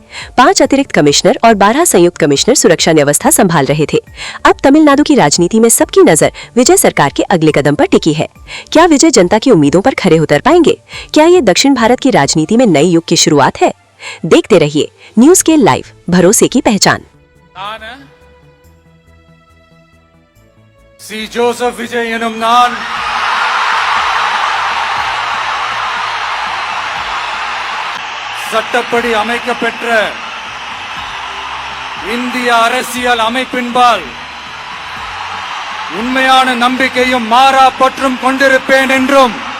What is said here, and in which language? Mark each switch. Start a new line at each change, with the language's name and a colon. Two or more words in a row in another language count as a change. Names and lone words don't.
Hindi: 5 अतिरिक्त कमिश्नर और 12 संयुक्त कमिश्नर सुरक्षा व्यवस्था संभाल रहे थे। अब तमिलनाडु की राजनीति में सबकी नजर विजय सरकार के अगले कदम पर टिकी है। क्या विजय जनता की उम्मीदों पर खरे उतर पाएंगे? क्या ये दक्षिण भारत की राजनीति में नए युग की शुरुआत है? देखते रहिए न्यूज के लाइव भरोसे की पहचान।
Tamil: சி ஜோசப் விஜய் எனும் நான் சட்டப்படி அமைக்கப்பெற்ற இந்திய அரசியல் அமைப்பின்பால் உண்மையான நம்பிக்கையும் மாறா பற்றும் கொண்டிருப்பேன் என்றும்